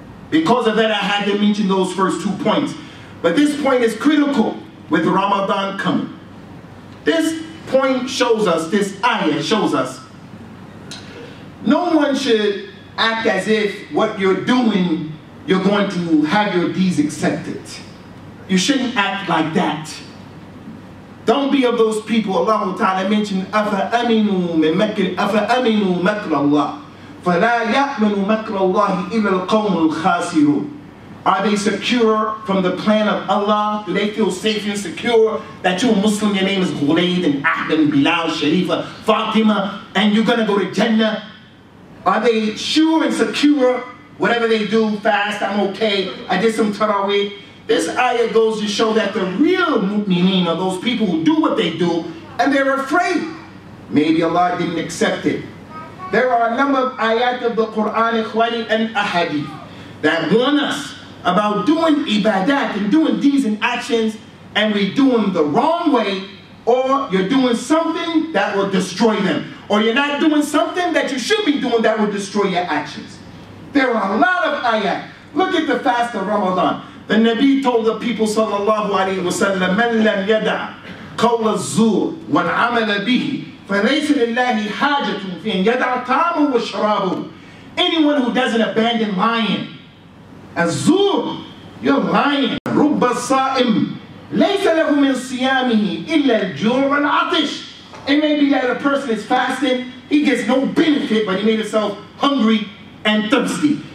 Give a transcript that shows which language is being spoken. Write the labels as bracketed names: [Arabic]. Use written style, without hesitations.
[English] Because of that I had to mention those first 2 points. But this point is critical with Ramadan coming. This point shows us, this ayah shows us, no one should act as if what you're doing, you're going to have your deeds accepted. You shouldn't act like that. Don't be of those people. Allah Ta'ala mentioned, [Arabic] أَفَأَمِنُوا مَكْرَ اللَّهِ فَلَا يَأْمَنُ مَكْرَ اللَّهِ إِلَّا الْقَوْمُ الْخَاسِرُونَ. [English] Are they secure from the plan of Allah? Do they feel safe and secure that you're a Muslim, your name is Ghulayd and Ahmed and Bilal, Sharifa, Fatima, and you're going to go to Jannah? Are they sure and secure? Whatever they do, fast, I'm okay, I did some tarawih. This ayah goes to show that the real mu'mineen are those people who do what they do and they're afraid. Maybe Allah didn't accept it. There are a number of ayat of the Quran, ikhwani, and ahadith that warn us about doing ibadat and doing deeds and actions, and we do them the wrong way, or you're doing something that will destroy them, or you're not doing something that you should be doing that will destroy your actions. There are a lot of ayat. Look at the fast of Ramadan. The Nabi told the people sallallahu alayhi wa sallam, [Arabic] مَنْ لَمْ يَدَعْ قَوْلَ الزُّورِ وَالْعَمَلَ بِهِ فَلَيْسَ لِلَّهِ حَاجَةٌ فِي أَنْ يَدَعْ طَعَامَهُ وَشَرَابَهُ. [English] Anyone who doesn't abandon lying, الزور, you're lying. [Arabic] رُبَّ الصَّائِمِ لَيْسَ لَهُ مِنْ صِيَامِهِ إِلَّا الْجُوعُ وَالْعَطِشِ. [English] It may be that a person is fasting, he gets no benefit, but he made himself hungry and thirsty.